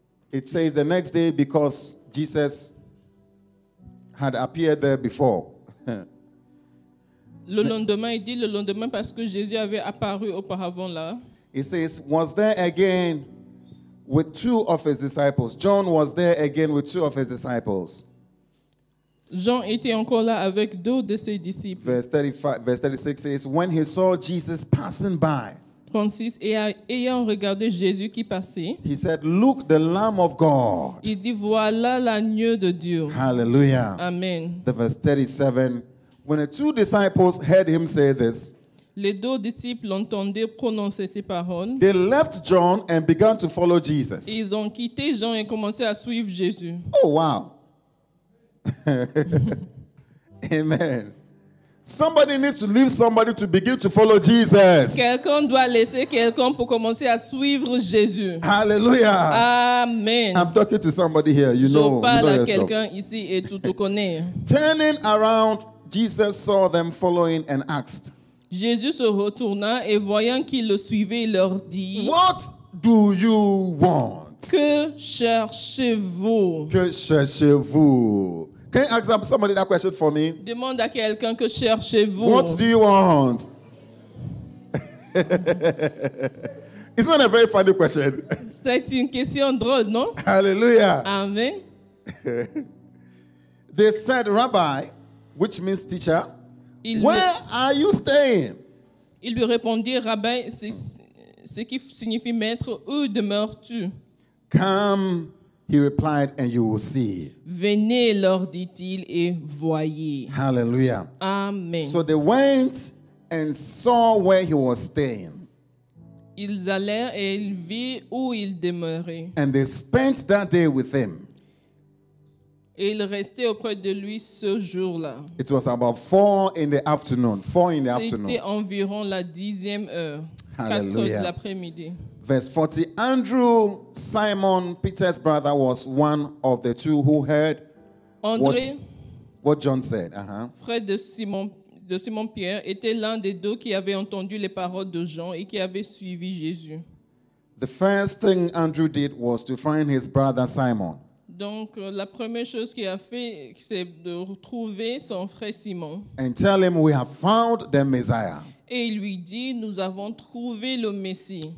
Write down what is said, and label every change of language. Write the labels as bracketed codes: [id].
[en] It says the next day because Jesus had appeared there before. [fr] Le lendemain, il dit le lendemain parce que Jésus avait apparu auparavant là. [en] It says, was there again with two of his disciples. John was there again with two of his disciples. [fr] Jean était encore là avec deux de ses disciples. [en] Verse 36 says, when he saw Jesus passing by, 36. [fr] Et ayant regardé Jésus qui passait, [en] he said, look, the Lamb of God. [fr] il dit voilà l'agneau de Dieu. [en] Hallelujah. Amen. The verse 37, when the two disciples heard him say this, [fr] Les deux disciples entendaient prononcer ces paroles. [en] they left John and began to follow Jesus. [fr] Ils ont quitté Jean et commencé à suivre Jésus. [en] Oh, wow. Amen. Somebody needs to leave somebody to begin to follow Jesus. [fr] Quelqu'un doit laisser quelqu'un pour commencer à suivre Jésus. [en] Hallelujah. Amen. I'm talking to somebody here. You know, [fr] Je parle à [en] yourself. [fr] quelqu'un ici et tu te connais. [en] Turning around, Jesus saw them following and asked, [fr] Jésus se retourna et voyant qu'ils le suivaient, il leur dit, [en] what do you want? [fr] que cherchez-vous? Que cherchez-vous? [en] Can you ask somebody that question for me? [fr] Demande à quelqu'un que cherchez-vous? [en] What do you want? It's not a very funny question. [fr] C'est une question drôle, non? [en] Hallelujah. Amen. They said, Rabbi, which means teacher, [fr] Il [en] where [fr] lui, [en] are you staying? [fr] il lui répondit, Rabbin, ce qui signifie maître, où demeures-tu? [en] Come, he replied, and you will see. [fr] Venez, leur dit-il, et voyez. [en] Hallelujah. Amen. So they went and saw where he was staying. [fr] Ils allèrent et ils virent où il demeurait. [en] And they spent that day with him. [fr] Et ils restaient auprès de lui ce jour-là. [en] It was about 4 in the afternoon. 4 in the afternoon. [fr] C'était environ la 10e heure. 4 heures de [en] Hallelujah. [fr] l'après-midi. [en] Verse 40, Andrew, Simon Peter's brother, was one of the two who heard [fr] André, [en] what John said. [fr] frère de Simon Pierre, était l'un des deux qui avait entendu les paroles de Jean et qui avait suivi Jésus. [en] The first thing Andrew did was to find his brother Simon. [fr] Donc, la première chose qu'il a fait, c'est de retrouver son frère Simon. [en] And tell him we have found the Messiah. [fr] Et il lui dit, nous avons trouvé le Messie,